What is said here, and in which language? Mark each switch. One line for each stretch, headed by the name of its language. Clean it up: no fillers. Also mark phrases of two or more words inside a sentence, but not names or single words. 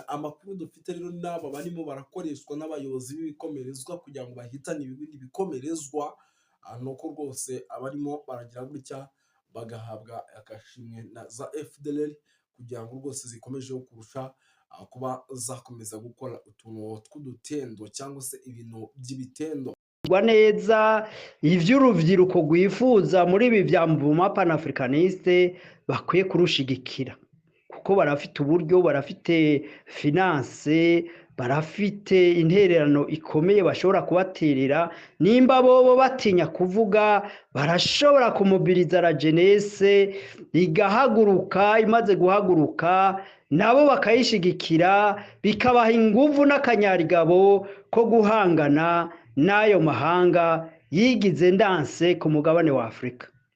Rundi: Amakuru dufite rero n'aba barimo barakoreshwa n'abayobozi b'ibikomerezwa kugira ngo bahitane ibindi bikomerezwa, nuko rwose abarimo baragira gutya bagahabwa agashimwe na za FDL kugira ngo rwose zikomeje kurusha kuba zakomeza gukora utuntu tw'udutendo cyangwa se ibintu by'ibitendo neza ivy'urubyiruko rwifuza muri ibi vya mvuma panafricaniste bakwiye kurushigikira kuko barafite uburyo barafite finance barafite intererano ikomeye bashobora kubaterera nimba bobo batinya kuvuga barashobora kumobiriza
French: la jeunesse
Rundi: igahaguruka imaze guhaguruka nabo bakayishigikira bikabaha inguvu n'akanyarigabo ko guhangana n'ayo mahanga yigize ndanse ku mugabane wa Afrika.